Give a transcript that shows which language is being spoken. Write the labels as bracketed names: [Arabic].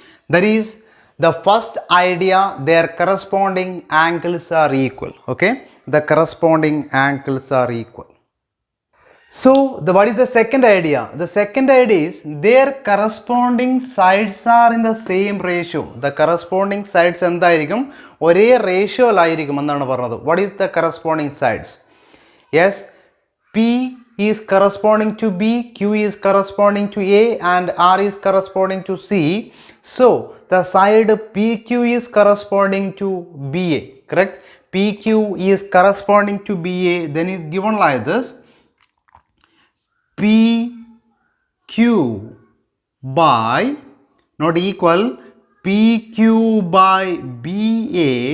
[English] That is the first idea, their corresponding angles are equal. Okay, the corresponding angles are equal. So what is the second idea? The second idea is their corresponding sides are in the same ratio. The corresponding sides [Malayalam] എന്തായിരിക്കും? ഒരേ റേഷ്യോയിലായിരിക്കും എന്നാണ് പറഞ്ഞത്. [English] What is the corresponding sides? Yes, P is corresponding to B, Q is corresponding to A, and R is corresponding to C. So the side PQ is corresponding to BA, correct? PQ is corresponding to BA, then is given like this: PQ by, not equal, PQ by BA.